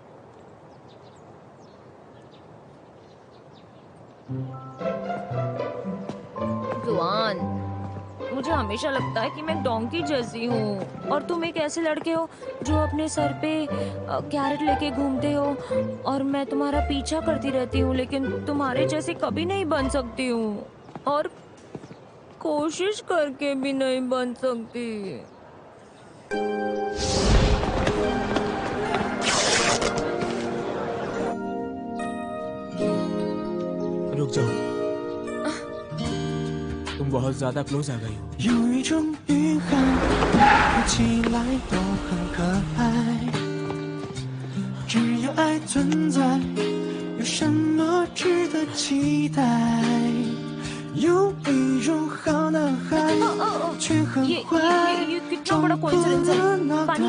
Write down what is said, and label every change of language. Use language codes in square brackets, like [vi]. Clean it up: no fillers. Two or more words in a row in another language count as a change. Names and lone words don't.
[hi] जुआन, मुझे हमेशा लगता है कि मैं डोंकी जैसी हूँ और तुम एक ऐसे लड़के हो जो अपने सर पे कैरेट लेके घूमते हो और मैं तुम्हारा पीछा करती रहती हूँ, लेकिन तुम्हारे जैसे कभी नहीं बन सकती हूँ और कोशिश करके भी नहीं बन सकती। रुक जाओ, तुम बहुत ज्यादा क्लोज आ गई हो। [zh] 有一种预感，看起来都很可爱。只要爱存在，有什么值得期待？有一种好男孩，却很坏，装不过的脑袋。